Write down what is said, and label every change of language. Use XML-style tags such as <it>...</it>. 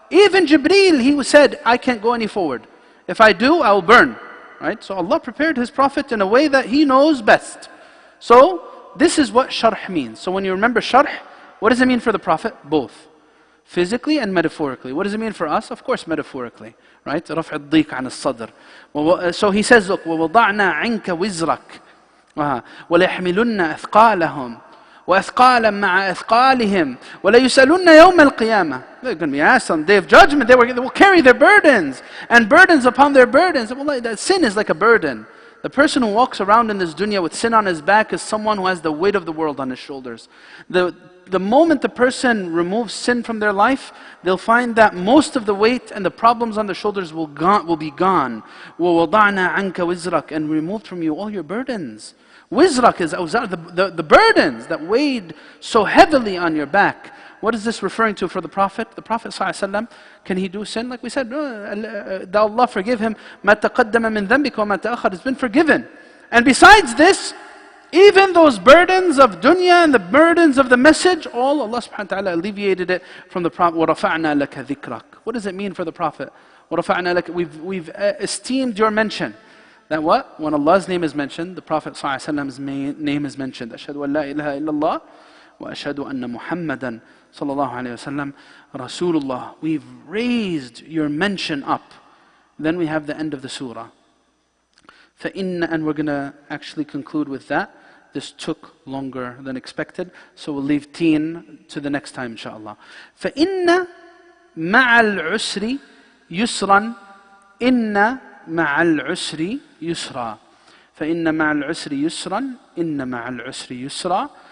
<en>Even Jibreel, he said, I can't go any forward. If I do, I will burn. Right? So Allah prepared His Prophet in a way that He knows best. So this is what Sharh means. So when you remember Sharh, what does it mean for the Prophet? Both. Physically and metaphorically. What does it mean for us? Of course, metaphorically. Right?</en> <ar>رفع الضيق عن الصدر.</ar> <en>So he says, look,</en> <ar>وَوَضَعْنَا عَنْكَ وِزْرَكَ وَلَيَحْمِلُنَّ أَثْقَالَهُمْ وَأَثْقَالًا مَعَ أَثْقَالِهِمْ وَلَيُسْأَلُنَّ يَوْمَ الْقِيَامَةِ.</ar> <en>They're going to be asked on the Day of Judgment. They will carry their burdens, and burdens upon their burdens. Well, that sin is like a burden. The person who walks around in this dunya with sin on his back is someone who has the weight of the world on his shoulders. The moment the person removes sin from their life, they'll find that most of the weight and the problems on their shoulders will be gone.</en> <ar>وَوَضَعْنَا عَنْكَ وِزْرَكَ.</ar> <en>And removed from you all your burdens. Wizrak is the burdens that weighed so heavily on your back. what is this referring to for the Prophet? The Prophet ﷺ, can he do sin? Like we said, that Allah forgive him,</en> <ar>مَا تَقَدَّمَ مِنْ ذَنْبِكَ وَمَا تَأَخَّرَ,</ar> <en>it's been forgiven. And besides this, even those burdens of dunya and the burdens of the message, all Allah subhanahu wa ta'ala alleviated it from the Prophet.</en> <ar>وَرَفَعْنَا لَكَ ذِكْرَكَ.</ar> <en>What does it mean for the Prophet?</en> <ar>وَرَفَعْنَا لَكَ,</ar> <en>we've esteemed your mention. That what? When Allah's name is mentioned, the Prophet ﷺ's name is mentioned.</en> <ar>أشهد أن لا إله إلا الله وأشهد أن محمدا صلى الله عليه وسلم رسول الله.</ar> <en>We've raised your mention up. Then we have the end of the surah.</en> <ar>فَإِنَّ,</ar> <en>and we're going to actually conclude with that. This took longer than expected, so we'll leave teen to the next time, inshallah.</en> <ar>فَإِنَّ مَعَ الْعُسْرِ يُسْرًا إِنَّ مَعَ الْعُسْرِ يُسْرًا فَإِنَّ مَعَ الْعُسْرِ يُسْرًا إِنَّ مَعَ الْعُسْرِ يُسْرًا.</ar>